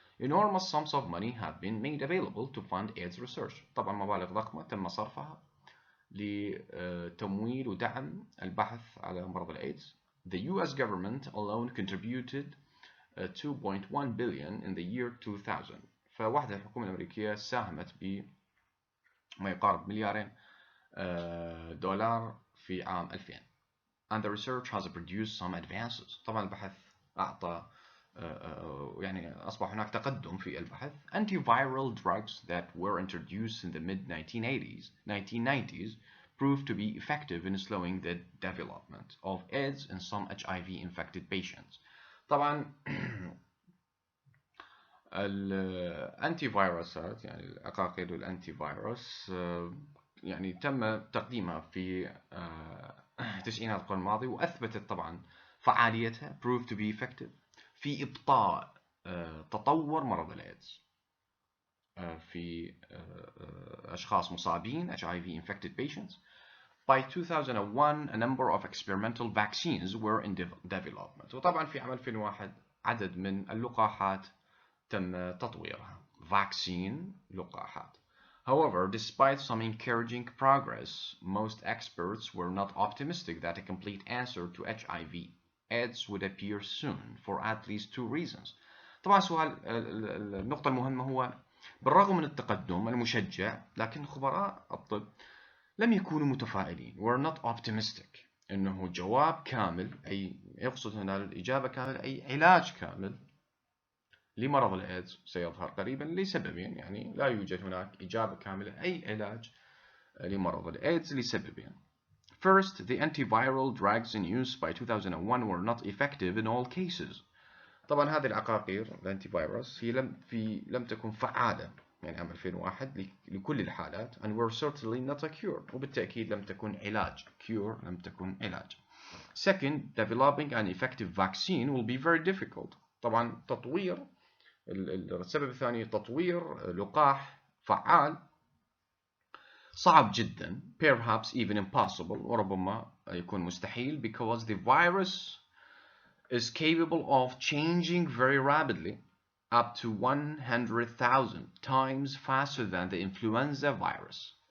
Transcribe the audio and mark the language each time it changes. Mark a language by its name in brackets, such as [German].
[English] Enormous sums of money have been made available to fund AIDS research. [Arabic] طبعا مبالغ ضخمة تم صرفها لتمويل ودعم البحث على مرض الإيدز. [English] The US government alone contributed 2.1 billion in the year 2000. [Arabic] فوحدة الحكومة الأمريكية ساهمت بما يقارب $2 مليار في عام 2000. [English] And the research has produced some advances. [Arabic] طبعا البحث أعطى يعني أصبح هناك تقدم في البحث. [English] Antiviral drugs that were introduced in the mid-1990s proved to be effective in slowing the development of AIDS in some HIV-infected patients. [Arabic] طبعا الأنتي فيروسات يعني العقاقير والأنتي فيروس يعني تم تقديمها في تسعينات القرن الماضي وأثبتت طبعا فعاليتها [English] proved to be effective [Arabic] في إبطاء تطور مرض الإيدز في أشخاص مصابين [English] HIV infected patients. By 2001 a number of experimental vaccines were in development. [Arabic] وطبعا في عام 2001 عدد من اللقاحات تم تطويرها. Vaccine لقاحات. [English] However, despite some encouraging progress, most experts were not optimistic that a complete answer to HIV ads would appear soon for at least 2 reasons. [Arabic] طبعا سؤال النقطة المهمة هو بالرغم من التقدم المشجع لكن خبراء الطب لم يكونوا متفائلين. [English] We're not optimistic [Arabic] إنه جواب كامل، أي يقصد هنا الإجابة كاملة أي علاج كامل لمرض الإيدز سيظهر قريبا لسببين. يعني لا يوجد هناك إجابة كاملة أي علاج لمرض الإيدز لسببين. [English] First, the antiviral drugs in use by 2001 were not effective in all cases. [Arabic] طبعا هذه العقاقير الانتي فيروس هي لم تكن فعالة يعني عام 2001 لكل الحالات [English] and were certainly not a cure. [Arabic] وبالتأكيد لم تكن علاج. cure لم تكن علاج. [English] Second, developing an effective vaccine will be very difficult. [Arabic] طبعا تطوير السبب الثاني تطوير لقاح فعال صعب جدا [English] perhaps even impossible [Arabic] وربما يكون مستحيل [English] because the virus is capable of changing very rapidly up to 100,000 times faster than the influenza virus.